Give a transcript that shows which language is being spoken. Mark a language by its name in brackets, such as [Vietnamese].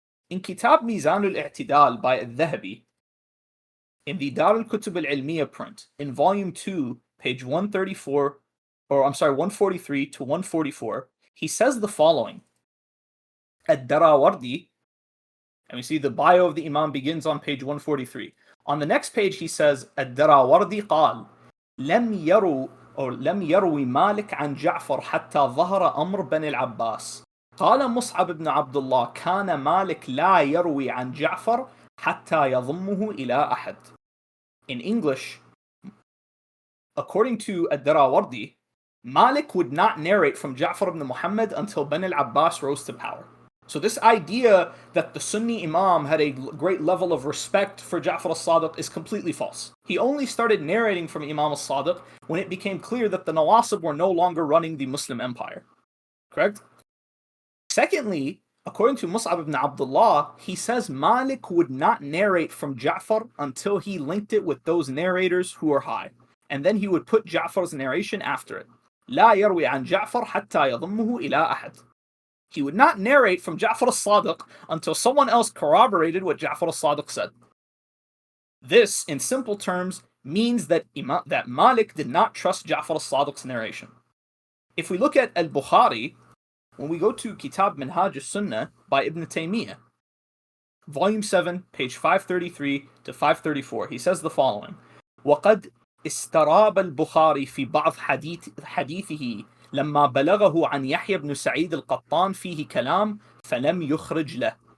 [English] In Kitab Mizan al-I'tidal by al-Dhahabi, in the Dar al-Kutub al-Ilmiya print, in volume 2, page 143 to 144, he says the following. Ad-Darawardi, and we see the bio of the Imam begins on page 143. On the next page he says, [Arabic] Ad-Darawardi قال لم يروي مالك عن جعفر حتى ظهر أمر بن العباس. قال مصعب بن عبد الله كان مالك لا يروي عن جعفر حتى يضمه إلى أحد. [English] In English, according to Ad-Darawardi, Malik would not narrate from Ja'far ibn Muhammad until Ben al-Abbas rose to power. So this idea that the Sunni Imam had a great level of respect for Ja'far al-Sadiq is completely false. He only started narrating from Imam al-Sadiq when it became clear that the Nawasib were no longer running the Muslim empire. Correct? Secondly, According to Mus'ab ibn Abdullah, he says Malik would not narrate from Ja'far until he linked it with those narrators who are high. And then he would put Ja'far's narration after it. [Arabic] لا يروي عن جعفر حتى يضمه إلى أحد. [English] He would not narrate from Ja'far as-Sadiq until someone else corroborated what Ja'far as-Sadiq said. This, in simple terms, means that Malik did not trust Ja'far as-Sadiq's narration. If we look at al-Bukhari, when we go to Kitab Minhaj al-Sunnah by Ibn Taymiyyah, volume 7, page 533 to 534, he says the following: [Arabic] وَقَدْ استراب البخاري في بعض حديثه لما بلغه عن يحيى بن سعيد القطان فيه كلام فلم يخرج له.